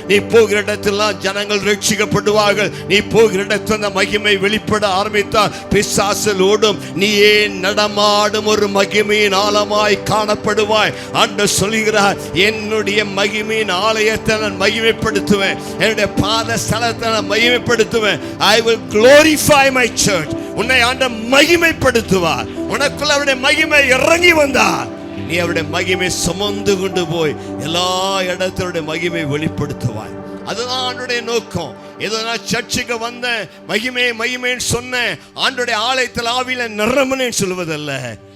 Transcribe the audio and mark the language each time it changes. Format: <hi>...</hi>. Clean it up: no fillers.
<ta>நீ போகிற இடத்தெல்லாம் ஜனங்கள் ரட்சிக்கப்படுவார்கள். நீ போகிற இடத்தில் அந்த மகிமை வெளிப்பட ஆரம்பித்தால் பிசாசு ஓடும். நீயே நடமாடும் ஒரு மகிமையின் ஆலமாய் காணப்படுவாய். ஆண்டவர் சொல்கிறார், என்னுடைய மகிமையின் ஆலயத்தை நான் மகிமைப்படுத்துவேன், என்னுடைய பாத ஸ்தலத்தை நான் மகிமைப்படுத்துவேன்.</ta> <en>I will glorify my church.</en> <ta>உன்னை ஆண்டவர் மகிமைப்படுத்துவார். உனக்குள்ள அவருடைய மகிமை இறங்கி வந்தார். நீ அவருடைய மகிமை சுமந்து கொண்டு போய் எல்லா இடத்தினுடைய மகிமை வெளிப்படுத்துவாய். அதுதான் ஆண்டுடைய நோக்கம். ஏதோ நான் சர்ச்சுக்கு வந்தேன், மகிமைன்னு சொன்னேன், ஆண்டுடைய ஆலயத்தில் ஆவியில நிரம்பினேன்னு சொல்வதல்ல.</ta>